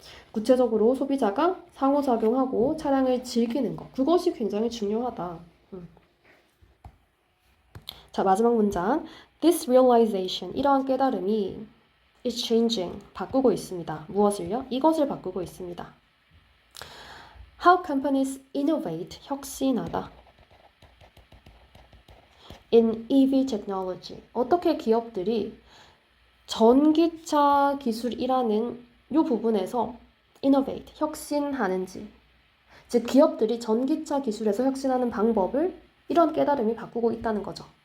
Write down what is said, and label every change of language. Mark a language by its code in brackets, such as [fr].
[ko] 구체적으로 소비자가 상호작용하고 차량을 즐기는 것, 그것이 굉장히 중요하다. 자, 마지막 문장. [en] This realization, [ko] 이러한 깨달음이 [en] is changing, [ko] 바꾸고 있습니다. 무엇을요? 이것을 바꾸고 있습니다. [en] How companies innovate, [ko] 혁신하다. [en] In EV technology, [ko] 어떻게 기업들이 전기차 기술이라는 이 부분에서 [en] innovate, [ko] 혁신하는지, 즉 기업들이 전기차 기술에서 혁신하는 방법을 이런 깨달음이 바꾸고 있다는 거죠.